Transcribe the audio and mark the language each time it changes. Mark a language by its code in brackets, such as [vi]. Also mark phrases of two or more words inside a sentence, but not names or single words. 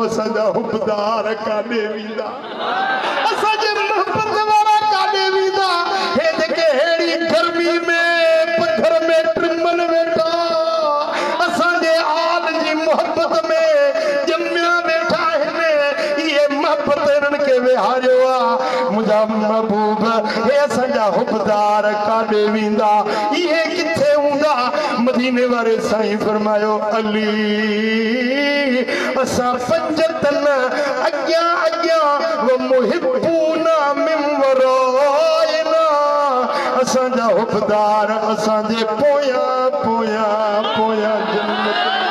[sd] असांजा हुबदार काॾे वेंदा असांजे मोहब्बत वारा काॾे वेंदा हे जेके अहिड़ी गर्मी में पथर में ट्रिमल वेठा असांजे आल जी मोहब्बत में ॼमिया वेठा आहिनि इहे मोहब्बत हिननि खे विहारियो आहे मुंहिंजा महबूब हे असांजा हुबदार काॾे वेंदा इहे किथे हूंदा मदीने वारे साईं फरमायो अली असां पंज तन अॻियां अॻियां [ar] ومحبونا من ورائنا [sd] असांजा हुबदार असांजे पोयां पोयां पोयां जन्नत